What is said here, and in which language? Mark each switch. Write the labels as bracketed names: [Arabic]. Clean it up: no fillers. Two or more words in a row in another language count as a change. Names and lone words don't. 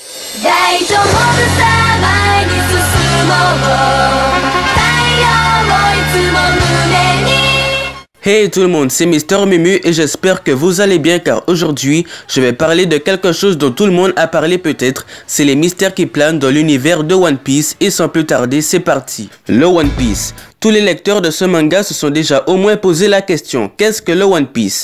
[Japanese] 大丈夫さ前に進もう太陽をいつも胸に [French] Hey tout le monde, c'est Mister Mumu et j'espère que vous allez bien car aujourd'hui, je vais parler de quelque chose dont tout le monde a parlé peut-être, c'est les mystères qui planent dans l'univers de One Piece et sans plus tarder, c'est parti. Le One Piece. Tous les lecteurs de ce manga se sont déjà au moins posé la question, qu'est-ce que le One Piece?